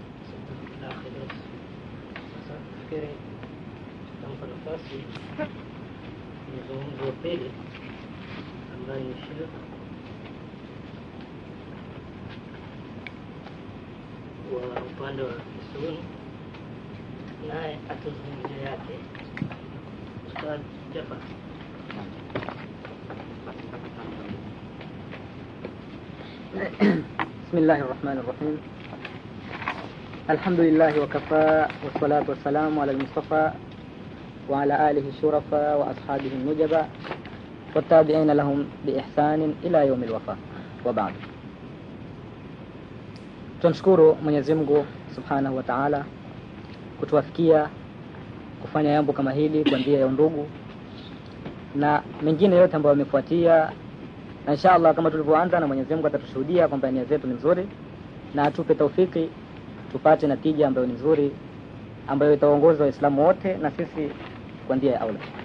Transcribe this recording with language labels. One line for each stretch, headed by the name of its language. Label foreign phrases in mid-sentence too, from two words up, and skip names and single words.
Swahili: nafasi mzungumzo pili ambaye ni Sheikh wa upande wa Sunni, naye atazungumzia yake. Ustaz Jafar.
Arabic: بسم الله الرحمن الرحيم. الحمد لله وكفى، والصلاة والسلام على المصطفى وعلى آله الشرفاء وأصحابه النجباء والتابعين لهم بإحسان إلى يوم الوفاة، وبعد.
Swahili: tunashukuru Mwenyezi Mungu
Arabic: سبحانه وتعالى
Swahili: kutuwafikia kufanya jambo kama hili kwa njia ya ndugu na mengine yote ambayo yamefuatia, na inshallah kama tulivyoanza, na Mwenyezi Mungu atatushuhudia kwamba nia zetu ni nzuri na atupe taufiki tupate natija ambayo ni nzuri, ambayo itaongoza Waislamu wote na sisi kwa njia ya aula.